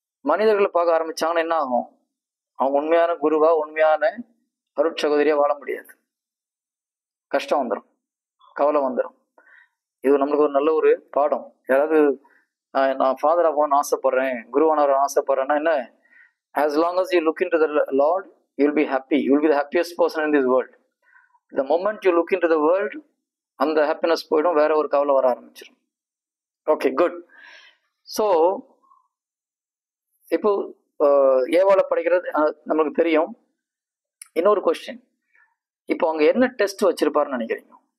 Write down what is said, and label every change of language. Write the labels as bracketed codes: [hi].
[ta] மனிதர்களை பார்க்க ஆரம்பிச்சாங்கன்னா என்ன ஆகும்? அவங்க உண்மையான குருவா, உண்மையான அருட்சகோதரியா வாழ முடியாது. கஷ்டம் வந்துடும், கவலை வந்துடும். இது நம்மளுக்கு ஒரு நல்ல ஒரு பாடம். யாராவது நான் ஃபாதரா போகணும்னு ஆசைப்படுறேன், குருவானவரை ஆசைப்படுறேன்னா என்ன? [en] as long as you look into the Lord, you will be happy. You will be the happiest person in this world. The moment you look into the world, [ta] அந்த ஹாப்பினஸ் போயிடும், வேற ஒரு கவலை வர ஆரம்பிச்சிடும். Okay, good. ஸோ இப்போ ஏவாளை படிக்கிறது நம்மளுக்கு தெரியும். இன்னொரு கொஸ்டின், இப்போ அவங்க என்ன டெஸ்ட் வச்சிருப்பாருன்னு நினைக்கிறீங்க?